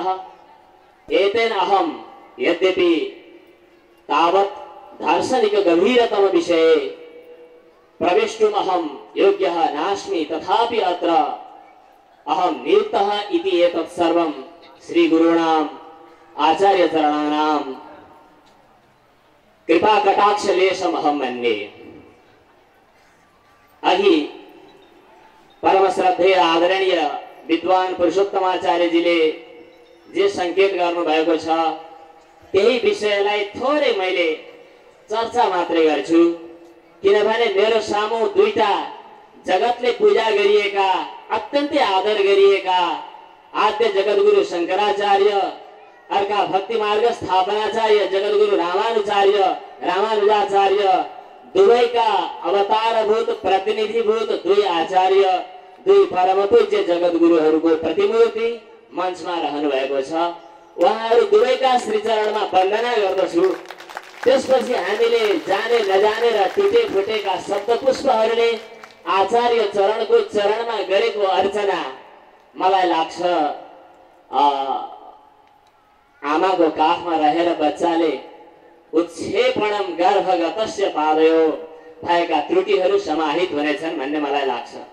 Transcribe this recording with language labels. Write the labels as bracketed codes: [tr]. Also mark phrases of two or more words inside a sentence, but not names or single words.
[sa] एतेन अहं यद्यपि तावत् दार्शनिक गभीरतम विषये प्रवेष्टुम् अहं योग्यः नास्मि, तथापि अत्र अहं नियुक्तः इति एतत् सर्वं श्रीगुरूणाम् आचार्यचरणानां कृपाकटाक्षलेशम् अहं मन्ये। [ne] अघि परमश्रद्धेय आदरणीय विद्वान पुरुषोत्तमाचार्यजीले जे संकेत गर्नुभएको छ त्यही विषयलाई थोरै मैले चर्चा मात्रै गर्छु, किनभने मेरो सामु दुईटा जगतले पूजा गरिएका अत्यन्तै आदर गरिएका आद्य जगद्गुरु शंकराचार्य, अर्का भक्ति मार्ग स्थापनाचार्य जगद्गुरु रामानुजाचार्य दुवैका अवतारभूत प्रतिनिधिभूत दुई आचार्य, दुई परमपूज्य जगद्गुरुहरूको प्रतिमूर्ति मञ्चमा रहनु भएको छ। उहाँहरू दुवैका श्रीचरणमा वन्दना गर्दछु। त्यसपछि हामीले जाने नजाने र टुटे फुटेका शब्द पुष्पहरूले आचार्य चरणको चरणमा गरेको अर्चना मलाई लाग्छ आमाको काखमा रहेर बच्चाले [sa] उत्क्षेपणम गर्भगतस्य पादयो [ne] भएका त्रुटिहरू समाहित हुनेछन् भन्ने मलाई लाग्छ।